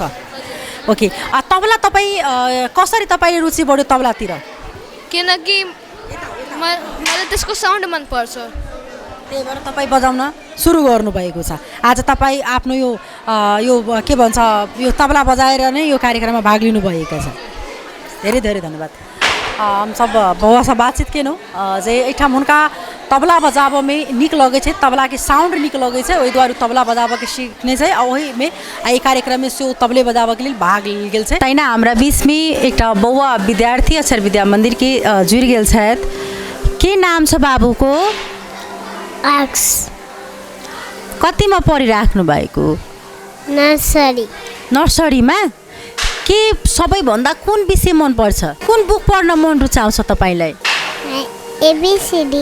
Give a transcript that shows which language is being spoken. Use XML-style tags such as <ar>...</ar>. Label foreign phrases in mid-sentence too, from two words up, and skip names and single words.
<ne>ओके, तबला तपाई कसरी तपाईले रुचि बढ्यो तबलातिर? किनकि मलाई त्यसको साउन्ड मन पर्छ, त्यही भएर तपाई बजाउन सुरु गर्नु भएको छ। आज तपाई आफ्नो यो के भन्छ यो तबला बजाएर नै यो कार्यक्रममा भाग लिनु भएका छ। धेरै धेरै धन्यवाद।</ne> <mai>हम सब बउआ से बातचीत केनौ जे एठाम हुनका तबला बजाबऽ में नीक लगै छै, तबला के साउंड नीक लगै छै, ओहि दुआरे तबला बजाबऽ के सीखने छै आ ओहि में एहि कार्यक्रम में से तबले बजाबऽ के लेल भाग लेल गेल छै। तहिना हमरा बीच में एकटा बौआ विद्यार्थी अक्षर विद्या मंदिर के जुड़ि गेल छथि।</mai> <ne>के नाम छ बाबूको? आर्क्स कतिमा पढिराख्नु भएको? नर्सरी नर्सरीमा। के सबैभन्दा कुन विषय मन पर्छ? कुन बुक पढ्न मन रुचाउँछ तपाईलाई? एबीसीडी</ne>